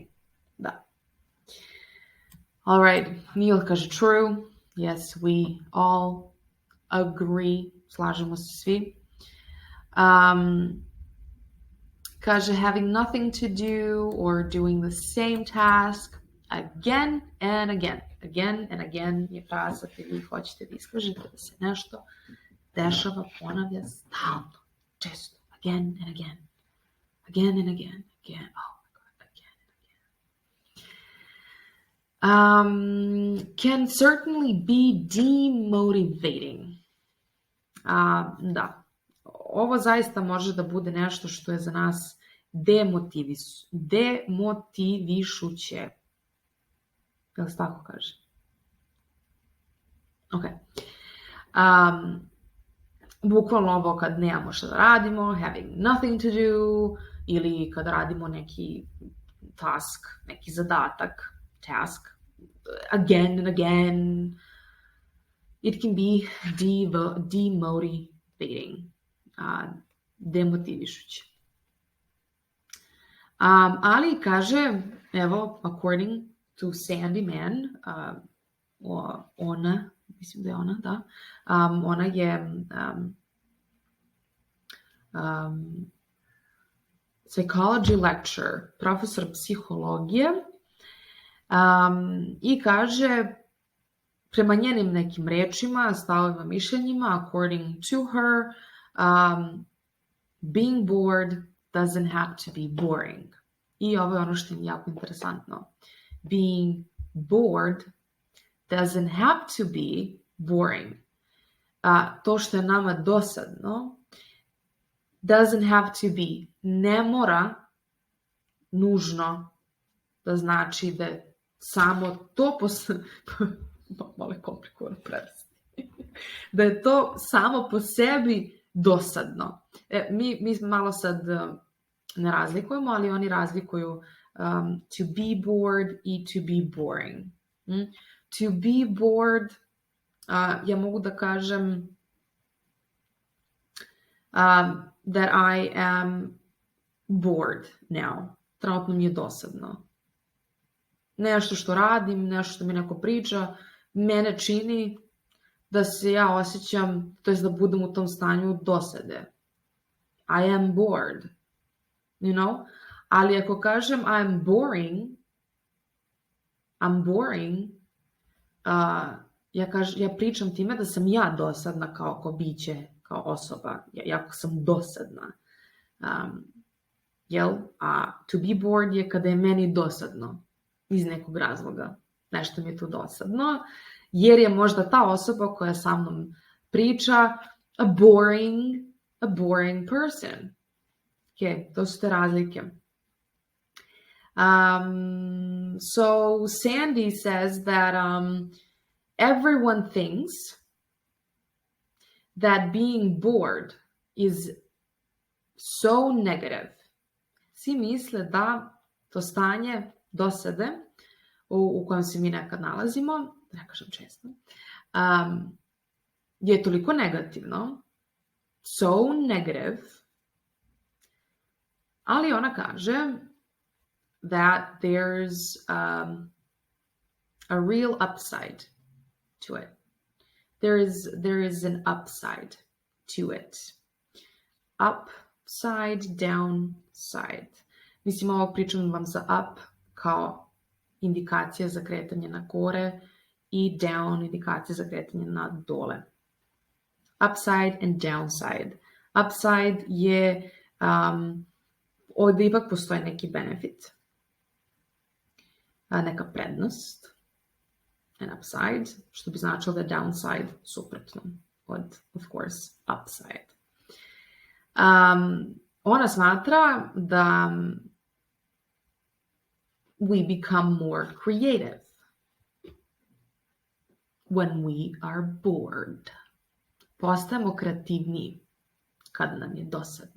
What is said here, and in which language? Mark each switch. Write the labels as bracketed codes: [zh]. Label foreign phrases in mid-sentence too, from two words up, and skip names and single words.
[en] Da. All right. Neil kaže true. Yes, we all agree. [sr] Slažemo se svi. Kaže, [en] having nothing to do or doing the same task again and again. Again and again [sr] je fraza koju vi hoćete da iskažete da se nešto dešava, ponavlja stalno, često. [en] Again and again. Again and again. Again. Oh my God. Again and again. Can certainly be demotivating. [sr] Da, ovo zaista može da bude nešto što je za nas demotivišuće. Jel se tako kaže? Ok. Bukvalno ovo kad nemamo šta da radimo, [en] having nothing to do, [sr] ili kad radimo neki task, neki zadatak, [en] task, again and again. It can be demotivating, [sr] demotivišuće. Ali kaže, evo, [en] according to Sandy Mann, [sr] ona, mislim da je ona, da, ona je [en] psychology lecturer, [sr] profesor psihologije, i kaže, prema njenim nekim rečima, stavovima, mišljenjima, [en] according to her, being bored doesn't have to be boring. [sr] I ovo je ono što je jako interesantno. [en] Being bored doesn't have to be boring. [sr] To što je nama dosadno [en] doesn't have to be, [sr] ne mora nužno da znači da je samo to malo je komplikovano prevesti. Da je to samo po sebi dosadno. Mi malo sad ne razlikujemo, ali oni razlikuju [en] to be bored [sr] i [en] to be boring. To be bored, [sr] ja mogu da kažem [en] that I am bored now. [sr] Trenutno mi je dosadno. Nešto što radim, nešto što mi neko priča, mene čini da se ja osjećam, to jest da budem u tom stanju dosade. [en] I am bored. You know? [sr] Ali ako kažem [en] I'm boring, [sr] ja pričam time da sam ja dosadna kao biće, kao osoba. Jako sam dosadna. [en] To be bored [sr] je kada je meni dosadno. Iz nekog razloga. Nešto mi je tu dosadno. Jer je možda ta osoba koja sa mnom priča [en] a boring person. [sr] Ok, to su te razlike. [en] So Sandy says that everyone thinks that being bored is so negative. [sr] Svi misle da to stanje dosade u kojem se mi nekad nalazimo, ne kažem često, je toliko negativno, [en] so negative, [sr] ali ona kaže [en] that there's a real upside to it. There is an upside to it. Upside, downside. [sr] Mislim, ovo pričam vam za up kao indikacija za kretanje na gore i down indikacija za kretanje na dole. [en] Upside and downside. [sr] Upside je ovdje ipak postoji neki benefit, neka prednost, [en] an upside, [sr] što bi značilo da je downside suprotno od, [en] of course, upside. [sr] Ona smatra da [en] we become more creative when we are bored. [sr] Postajemo kreativniji kada nam je dosadno.